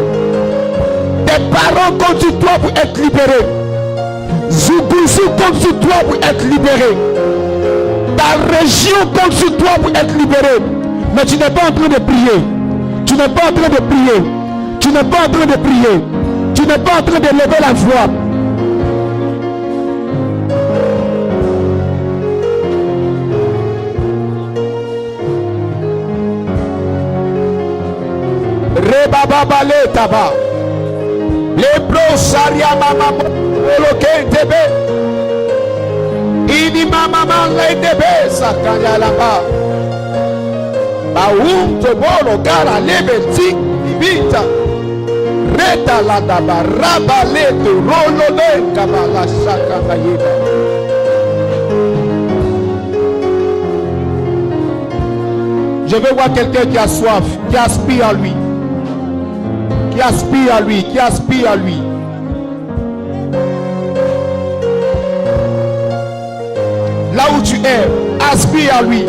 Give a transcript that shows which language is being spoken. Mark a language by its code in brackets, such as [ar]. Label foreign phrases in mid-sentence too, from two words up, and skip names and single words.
[fr] Tes parents comptent sur toi pour être libérés. Zougoussou compte sur toi pour être libéré. Ta région compte sur toi pour être libérée. Mais tu n'es pas en train de prier. Tu n'es pas en train de prier. Tu n'es pas en train de prier. Tu n'es pas en train de lever la voix. Rebababale taba. Lebro saria mama moloke tebe. Ini mama male tebe sakanya laba. Baum te bolo gara lebeti ibita. Reta la daba rabale to rolo de kabala sakanya yeba. Je veux voir quelqu'un qui a soif, qui aspire à lui. Qui aspire à lui, qui aspire à lui. Là où tu es, aspire à lui.